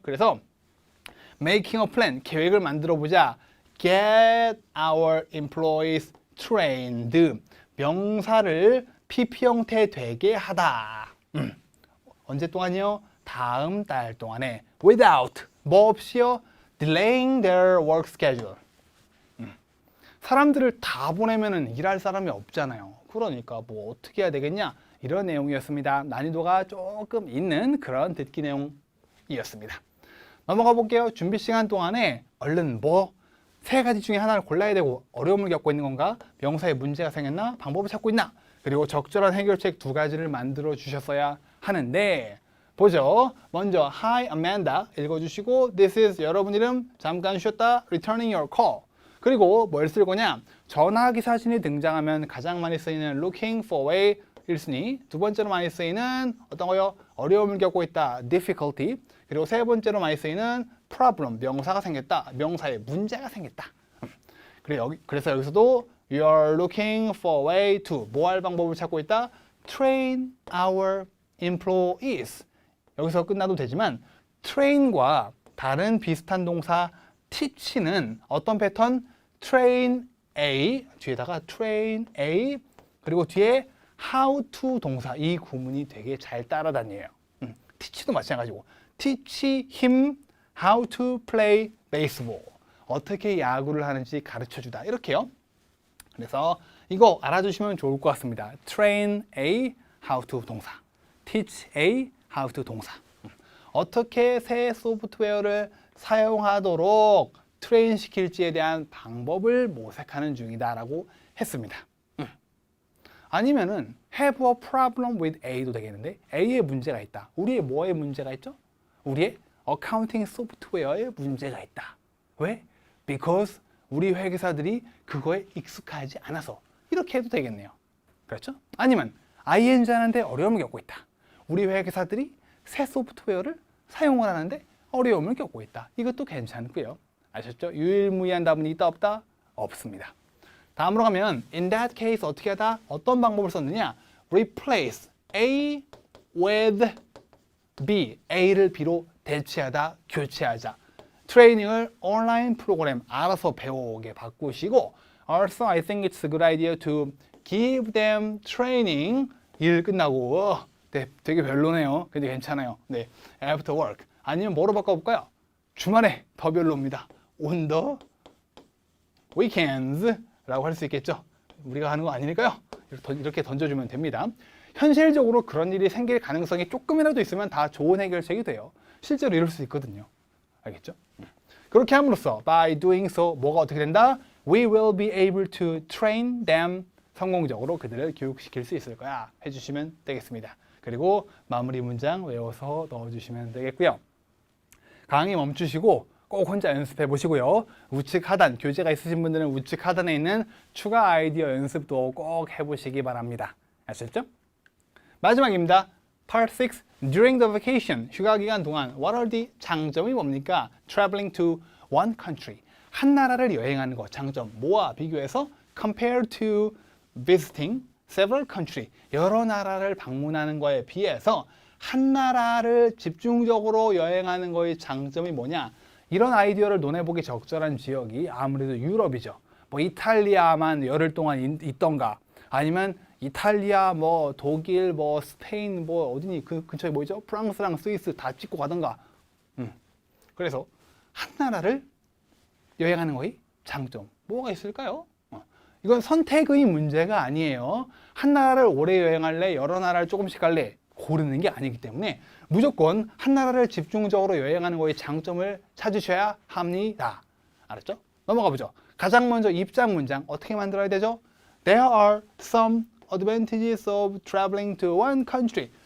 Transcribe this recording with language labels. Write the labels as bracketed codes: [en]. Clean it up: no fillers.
[ko] 그래서 [en] making a plan, [ko] 계획을 만들어 보자. [en] Get our employees trained. [ko] 명사를 PP 형태 되게 하다. 언제 동안이요? 다음 달 동안에 without, 뭐 없이요? [en] delaying their work schedule. [ko] 사람들을 다 보내면은 일할 사람이 없잖아요. 그러니까 뭐 어떻게 해야 되겠냐? 이런 내용이었습니다. 난이도가 조금 있는 그런 듣기 내용이었습니다. 넘어가 볼게요. 준비 시간 동안에 얼른 뭐 세 가지 중에 하나를 골라야 되고 어려움을 겪고 있는 건가? 명사에 문제가 생겼나? 방법을 찾고 있나? 그리고 적절한 해결책 두 가지를 만들어 주셨어야 하는데 보죠. 먼저 [en] Hi Amanda [ko] 읽어주시고 This is 여러분 이름 잠깐 쉬었다 [en] Returning your call. [ko] 그리고 뭘 쓸 거냐? 전화기 사진이 등장하면 가장 많이 쓰이는 [en] looking for way [ko] 1순위, 두 번째로 많이 쓰이는 어떤 거요? 어려움을 겪고 있다, difficulty. 그리고 세 번째로 많이 쓰이는 problem, 명사가 생겼다, 명사에 문제가 생겼다. 그래서 여기서도 [en] you are looking for way to [ko] 뭐 할 방법을 찾고 있다? [en] train our employees. [ko] 여기서 끝나도 되지만 train과 다른 비슷한 동사 teach는 어떤 패턴? train A 뒤에다가 train A 그리고 뒤에 [en] how to [ko] 동사 이 구문이 되게 잘 따라다녀요. [en] teach도 [ko] 마찬가지고 [en] teach him how to play baseball. [ko] 어떻게 야구를 하는지 가르쳐주다 이렇게요. 그래서 이거 알아두시면 좋을 것 같습니다. [en] train A how to 동사, teach A how to 동사. [ko] 어떻게 새 소프트웨어를 사용하도록 트레인 시킬지에 대한 방법을 모색하는 중이다라고 했습니다. 아니면은 [en] have a problem with A [ko] 도 되겠는데 A에 문제가 있다. 우리의 뭐에 문제가 있죠? 우리의 어카운팅 소프트웨어에 문제가 있다. 왜? Because 우리 회계사들이 그거에 익숙하지 않아서 이렇게 해도 되겠네요. 그렇죠? 아니면 ING 하는데 어려움을 겪고 있다. 우리 회계사들이 새 소프트웨어를 사용을 하는데 어려움을 겪고 있다. 이것도 괜찮고요. 아셨죠? 유일무이한 답은 있다 없다? 없습니다. 다음으로 가면 [en] in that case [ko] 어떻게 하다? 어떤 방법을 썼느냐? [en] replace A with B. [ko] A를 B로 대체하다, 교체하자. 트레이닝을 온라인 프로그램 알아서 배우게 바꾸시고 [en] Also, I think it's a good idea to give them training. [ko] 일 끝나고 네, 되게 별로네요. 근데 괜찮아요. 네, [en] after work. [ko] 아니면 뭐로 바꿔볼까요? 주말에 더 별로입니다. [en] On the weekends [ko] 라고 할 수 있겠죠. 우리가 하는 거 아니니까요. 이렇게 던져주면 됩니다. 현실적으로 그런 일이 생길 가능성이 조금이라도 있으면 다 좋은 해결책이 돼요. 실제로 이럴 수 있거든요. 알겠죠? 그렇게 함으로써 [en] by doing so [ko] 뭐가 어떻게 된다? [en] We will be able to train them. [ko] 성공적으로 그들을 교육시킬 수 있을 거야. 해주시면 되겠습니다. 그리고 마무리 문장 외워서 넣어주시면 되겠고요. 강의 멈추시고 꼭 혼자 연습해 보시고요. 우측 하단, 교재가 있으신 분들은 우측 하단에 있는 추가 아이디어 연습도 꼭 해보시기 바랍니다. 아셨죠? 마지막입니다. Part 6. [en] During the vacation, [ko] 휴가 기간 동안 [en] What are the [ko] 장점이 뭡니까? [en] Traveling to one country. [ko] 한 나라를 여행하는 거 장점 뭐와 비교해서 [en] compared to visiting several countries [ko] 여러 나라를 방문하는 거에 비해서 한 나라를 집중적으로 여행하는 거의 장점이 뭐냐 이런 아이디어를 논해보기 적절한 지역이 아무래도 유럽이죠. 뭐 이탈리아만 열흘 동안 있던가 아니면 이탈리아 뭐 독일 뭐 스페인 뭐 어디니 그 근처에 뭐죠? 프랑스랑 스위스 다 찍고 가던가 그래서 한 나라를 여행하는 거의 장점 뭐가 있을까요? 이건 선택의 문제가 아니에요. 한 나라를 오래 여행할래? 여러 나라를 조금씩 갈래? 고르는 게 아니기 때문에 무조건 한 나라를 집중적으로 여행하는 거의 장점을 찾으셔야 합니다. 알았죠? 넘어가 보죠. 가장 먼저 입장 문장 어떻게 만들어야 되죠? [en] There are some advantages of traveling to one country.